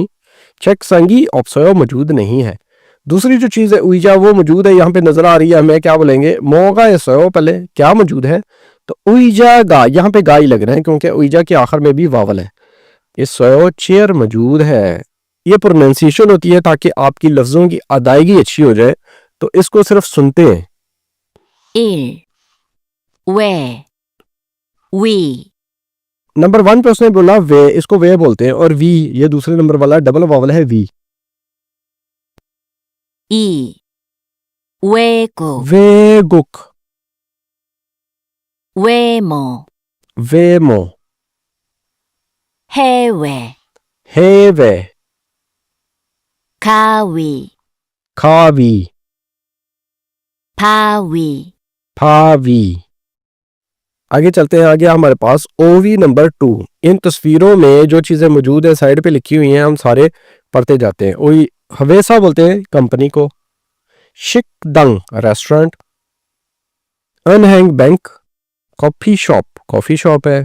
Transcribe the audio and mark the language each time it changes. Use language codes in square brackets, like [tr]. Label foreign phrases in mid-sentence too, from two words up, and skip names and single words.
[ko] 책상이 없어요 [hi] मौजूद नहीं है। दूसरी जो चीज है उइजा वो मौजूद है, यहाँ पे नजर आ रही है हमें, क्या बोलेंगे [ko] 뭐가 있어요, [hi] पहले क्या मौजूद है तो [ko] 의자가, [hi] यहाँ पे गाई लग रहे हैं क्योंकि उइजा के आखिर में भी वावल है। [ko] 있어요 [hi] चेयर मौजूद है। ये प्रोनाउंसिएशन होती है ताकि आपकी लफ्जों की अदायगी अच्छी हो जाए, तो इसको सिर्फ सुनते हैं। [ko] 1. 왜, 위, [hi] नंबर 1 पे उसने बोला वे, इसको वे बोलते हैं, और वी ये दूसरे नंबर वाला [en] double vowel [hi] है वी। [ko] 2. 외국, वेगुक, 외모, वेमो, 해외, हेवे, 가위, खावी, 바위, फावी। [hi] आगे चलते हैं, आगे हमारे पास ओवी नंबर 2। इन तस्वीरों में जो चीजें मौजूद है साइड पे लिखी हुई हैं, हम सारे पढ़ते जाते हैं। ओई हवेसा बोलते हैं कंपनी को, शिक दंग रेस्टोरेंट, अनहैंग बैंक [en] coffee shop [hi] है।